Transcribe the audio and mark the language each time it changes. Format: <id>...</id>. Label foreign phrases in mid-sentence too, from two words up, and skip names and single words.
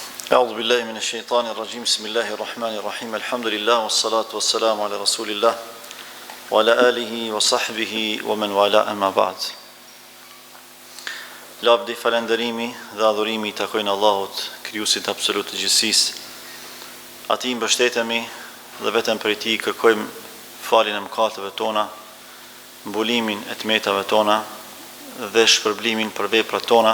<ar>أعوذ بالله من الشيطان الرجيم. بسم الله الرحمن الرحيم. الحمد لله والصلاة والسلام على رسول الله وعلى آله وصحبه ومن والاه، أما بعد.</ar> <sq>Lavdi, falënderimi dhe adhurimi i takojnë Allahut, krijuesit absolut të gjithësisë. Atij mbështetemi dhe vetëm prej tij kërkojmë faljen e mëkateve tona, mbulimin e tmetave tona dhe shpërblimin për veprat tona.</sq>